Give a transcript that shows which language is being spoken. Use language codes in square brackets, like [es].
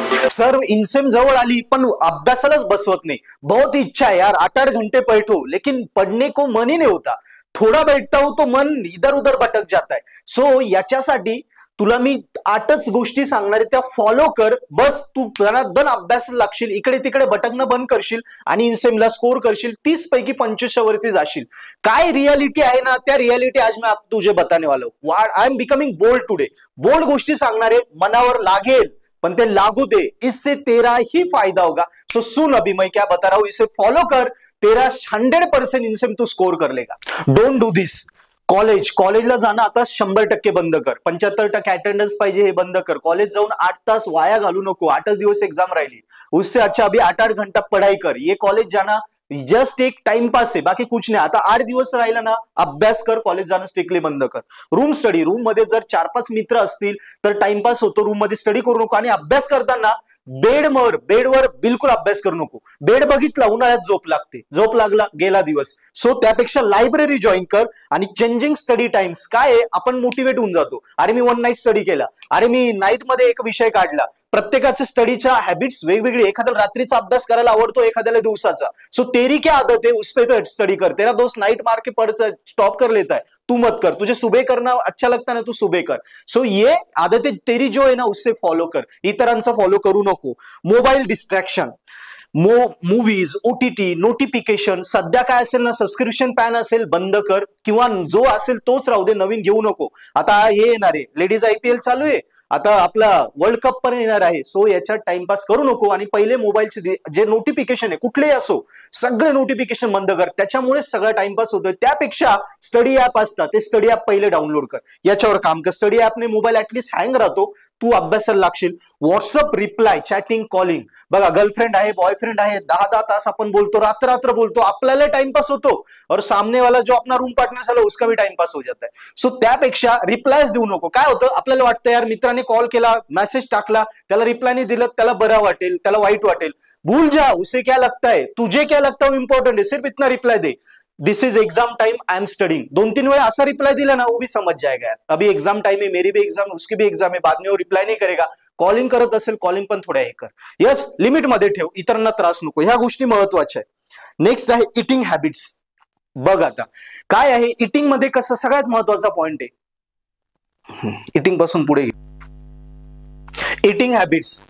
[mr] Sir इनसेम जवळ आली पण अभ्यासालाच बसवत नाही। [hi] बहुत इच्छा है यार 8-8 घंटे बैठो लेकिन पढ़ने को मन ही नहीं होता। थोड़ा बैठता हूं तो मन इधर उधर भटक जाता है। [mr] सो याच्यासाठी तुला मी 8च गोष्टी सांगणार आहे, त्या फॉलो कर। बस तू दन अभ्यासाला लागशील, इकडे तिकडे भटकणं बंद करशील आणि इनसेमला स्कोर करशील, 30 पैकी 25 वरती जाशील। काय रियालिटी आहे ना, त्या रियालिटी [hi] आज मैं तुझे बताने वाला हूं। [en] I am becoming bold today. [mr] Bold गोष्टी सांगणार आहे, मनावर लागेल पण ते लागू दे, [hi] इससे तेरा ही फायदा होगा। सो सुन अभी मैं क्या बता रहा हूं, इसे फॉलो कर, तेरा 100% इनसेम तू स्कोर कर लेगा। [en] Don't do this. [mr] कॉलेजला जाणं आता 100% बंद कर। 75% अटेंडेंस पाहिजे हे बंद कर। कॉलेज जाऊन 8 तास वाया घालू नको। 8 दिवस एग्जाम राहिली, [hi] उससे अच्छा अभी 8-8 घंटा पढ़ाई कर। ये कॉलेज जाना जस्ट एक टाइम पास है, बाकी कुछ नाही। [mr] आता 8 दिवस राहिला ना, अभ्यास कर, कॉलेज जाणं स्ट्रिक्टली बंद कर। रूम स्टडी, रूम मध्ये जर 4-5 मित्र असतील तर टाइमपास होतो, रूम मध्ये स्टडी करू नको। आणि अभ्यास करताना बेडवर बिलकुल अभ्यास करू नको। बेड बघितला, उन्हाळ्यात झोप लागते, झोप लागला गेला दिवस। सो त्यापेक्षा लायब्ररी जॉईन कर। आणि चेंजिंग स्टडी टाइम्स काय आहे, आपण मोटिवेट होऊन जातो। अरे मी 1 नाईट स्टडी केला, अरे मी नाईट मध्ये एक विषय काढला। प्रत्येकाच्या स्टडीच्या हॅबिट्स वेगवेगळी। एखाद्याला रात्रीचा अभ्यास करायला आवडतो, एखाद्याला दिवसाचा। [hi] सो तेरी क्या आदत है उस पे स्टडी कर। तेरा दोस्त नाइट मार के पढ़ता स्टॉप कर लेता है, तू मत कर। तुझे सुबह करना अच्छा लगता है ना, तू सुबह कर। सो ये आदतें तेरी जो है ना उससे फॉलो कर, [mr] इतरांचा फॉलो करू नको। Mobile distraction, movies, OTT, notification, सध्या काय असेल ना, सबस्क्रिप्शन पॅन असेल बंद कर, किंवा जो असेल तोच राहू दे, नवीन घेऊ नको। आता हे येणार आहे, लेडीज IPL चालू आहे, आता आपला वर्ल्ड कप पण येणार आहे। सो याच्यात टाइमपास करू नको। आणि पहिले मोबाईलचे जे नोटिफिकेशन आहे कुठलेही असो, सगळे नोटिफिकेशन बंद कर, त्याच्यामुळे सगळा टाइमपास होतोय। त्यापेक्षा स्टडी ऍप असतात, ते स्टडी ऍप पहिले डाउनलोड कर, याच्यावर काम कर। स्टडी ऍपने मोबाईल ऍटलीस्ट हँग राहतो, तू अभ्यासाला लागशील। व्हॉट्सअप रिप्लाय, चॅटिंग, कॉलिंग, बघा गर्लफ्रेंड आहे, बॉयफ्रेंड आहे, 10-10 तास आपण बोलतो, रात्र बोलतो, आपल्याला टाइमपास होतो [hi] और सामने वाला जो अपना रूम पार्टनर साला उसका भी टाइमपास हो जाता है। [mr] सो त्यापेक्षा रिप्लायच देऊ नको। काय होतं, आपल्याला वाटतं यार मित्राने कॉल केला, मेसेज टाकला, त्याला रिप्लाय नाही दिलं, त्याला बरं वाटेल, त्याला वाईट वाटेल। [hi] भूल जा, उसे क्या लगता है, तुझे क्या लगता है इंपॉर्टेंट है, सिर्फ इतना reply दे, [en] This is exam time, I am studying. [mr] 2-3 वेळा असा रिप्लाई दिला ना, [hi] वो भी समझ जाएगा यार अभी एग्जाम टाइम है, मेरी भी एग्जाम है, उसकी भी एग्जाम है। बाद में वो रिप्लाई नहीं करेगा। [mr] कॉलिंग करत असेल, कॉलिंग पण थोड्या हे कर। यस, लिमिट मध्ये ठेव, इतरांना त्रास नको, ह्या गोष्टी महत्वाच्या आहे। नेक्स्ट आहे इटिंग हॅबिट्स। बघ आता काय आहे इटिंग मध्ये, कसं सगळ्यात महत्वाचा पॉइंट आहे, इटिंग पासून पुढे इटिंग हॅबिट्स।